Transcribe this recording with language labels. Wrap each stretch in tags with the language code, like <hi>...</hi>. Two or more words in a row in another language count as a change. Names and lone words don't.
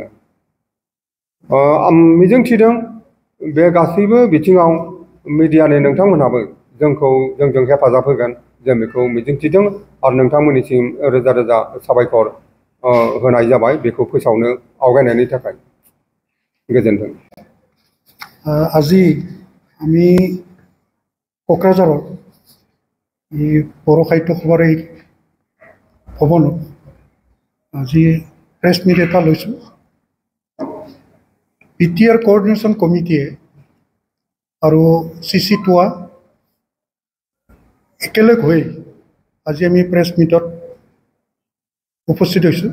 <brx>आं मिजिंथिदों बे गासैबो बिथिङाव मिडियानि नोंथांमोनहाबो जोंजों हेफाजाब होगोन जों बेखौ मिजिंथिदों आरो नोंथांमोननिसिम रोजा रोजा साबायखर होनाय जाबाय बेखौ फोसावनो आवगायनायनि थाखाय। गोजोन्थों।</brx> <as>আজি আমি কোকৰাঝাৰৰ এই বড়ো সাহিত্য সভাৰ এই ভৱনত আজি</as> <en>press meet</en> <as>এটা লৈছোঁ। বিটিআৰ কোঅৰ্ডিনেশ্যন কমিটিয়ে আৰু CC2 একেলগ হৈ আজি আমি</as> <en>press meetত</en> <as>উপস্থিত হৈছোঁ।</as>